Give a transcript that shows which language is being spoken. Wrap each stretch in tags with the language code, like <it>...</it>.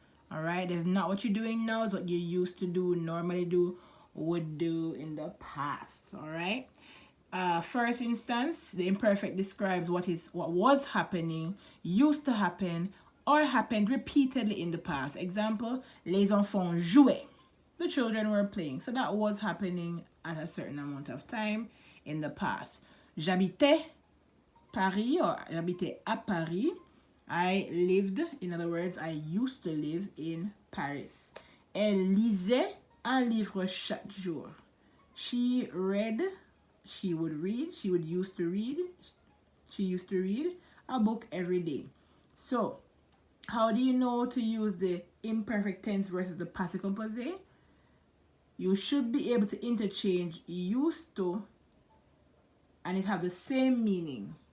<en>All right, it's not what you're doing now, it's what you used to do, normally do, would do in the past. All right. First instance, the imperfect describes what was happening, used to happen, or happened repeatedly in the past.</en> <fr>Example, les enfants jouaient.</fr> <en>The children were playing. So that was happening at a certain amount of time in the past.</en> <fr>J'habitais Paris, or j'habitais à Paris.</fr> <en>I lived, in other words, I used to live in Paris.</en> <fr>Elle lisait un livre chaque jour.</fr> <en>She read, she would read, she used to read a book every day. So, how do you know to use the imperfect tense versus the passé composé? You should be able to interchange used to and it have the same meaning.</en>